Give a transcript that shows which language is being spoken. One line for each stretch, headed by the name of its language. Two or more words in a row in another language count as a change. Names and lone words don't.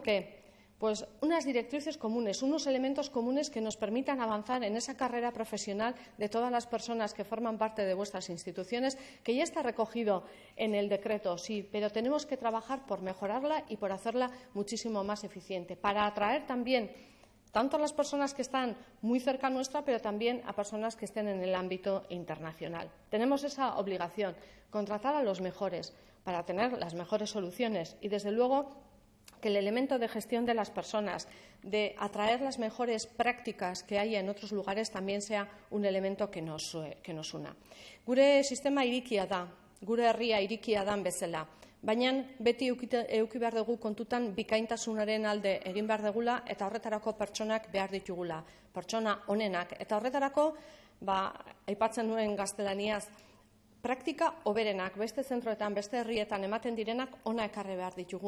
Spanish: que pues unas directrices comunes, unos elementos comunes que nos permitan avanzar en esa carrera profesional de todas las personas que forman parte de vuestras instituciones, que ya está recogido en el decreto, sí, pero tenemos que trabajar por mejorarla y por hacerla muchísimo más eficiente, para atraer también tanto a las personas que están muy cerca nuestra, pero también a personas que estén en el ámbito internacional. Tenemos esa obligación, contratar a los mejores para tener las mejores soluciones y, desde luego, que el elemento de gestión de las personas, de atraer las mejores prácticas que hay en otros lugares, también sea un elemento que nos una.
Basque: Gure sistema irikia da, gure herria irikia dan bezala, baina beti eduki behar dugu kontutan bikaintasunaren alde egin behar dugula eta horretarako pertsonak behar ditugula, pertsona onenak. Eta horretarako, aipatzen nuen gaztelaniaz, praktika hoberenak, beste zentroetan, beste herrietan ematen direnak ona ekarri behar ditugu.